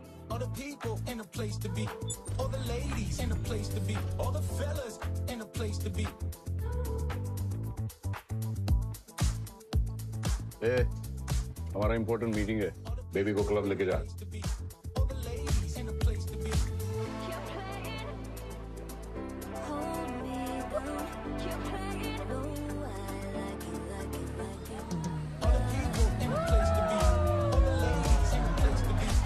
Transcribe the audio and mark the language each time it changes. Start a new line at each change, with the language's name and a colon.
English: All the people in a place to be. All the ladies in a place to be. All the fellas in a place to be.
Hindi: हमारा important meeting है, baby को club लेके जा।
English: All the ladies in a place to be. You're playing. Hold me down. You're playing. No, I like it, like it, like it. All the people in a place to be. All the ladies in a place to be.